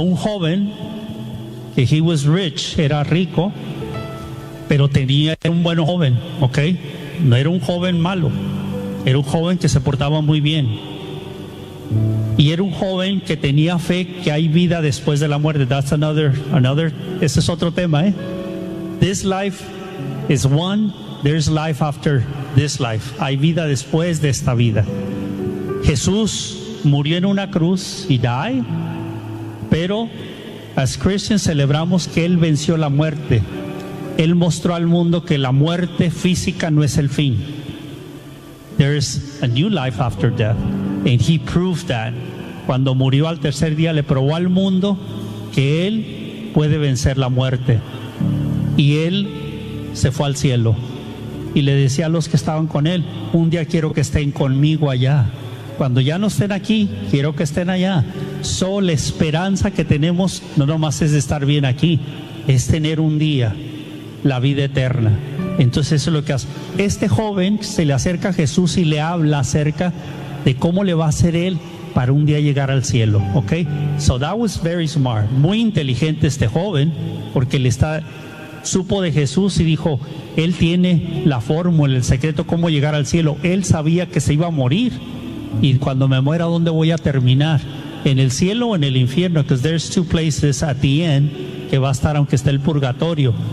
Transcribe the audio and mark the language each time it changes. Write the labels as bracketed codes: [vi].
[es] Un joven, que [en] he was rich, [es] era rico, pero tenía, era un buen joven, ¿ok? No era un joven malo, era un joven que se portaba muy bien. Y era un joven que tenía fe que hay vida después de la muerte. [en] That's another, [es] ese es otro tema, ¿eh? [en] This life is one, there's life after this life. [es] Hay vida después de esta vida. Jesús murió en una cruz, [en] he died, [es] pero [en] as Christians [es] celebramos que Él venció la muerte. Él mostró al mundo que la muerte física no es el fin. [en] There is a new life after death. And He proved that. [es] Cuando murió al tercer día, le probó al mundo que Él puede vencer la muerte. Y Él se fue al cielo. Y le decía a los que estaban con Él, un día quiero que estén conmigo allá. Cuando ya no estén aquí, quiero que estén allá. Solo la esperanza que tenemos, no nomás es de estar bien aquí, es tener un día la vida eterna. Entonces eso es lo que hace. Este joven se le acerca a Jesús y le habla acerca de cómo le va a hacer él para un día llegar al cielo. [en] Ok, so that was very smart. [es] Muy inteligente este joven, porque le está, supo de Jesús y dijo, él tiene la fórmula, el secreto, cómo llegar al cielo. Él sabía que se iba a morir, y cuando me muera, ¿dónde voy a terminar? ¿En el cielo o en el infierno? [en] Because there's two places at the end [es] que va a estar, aunque esté el purgatorio.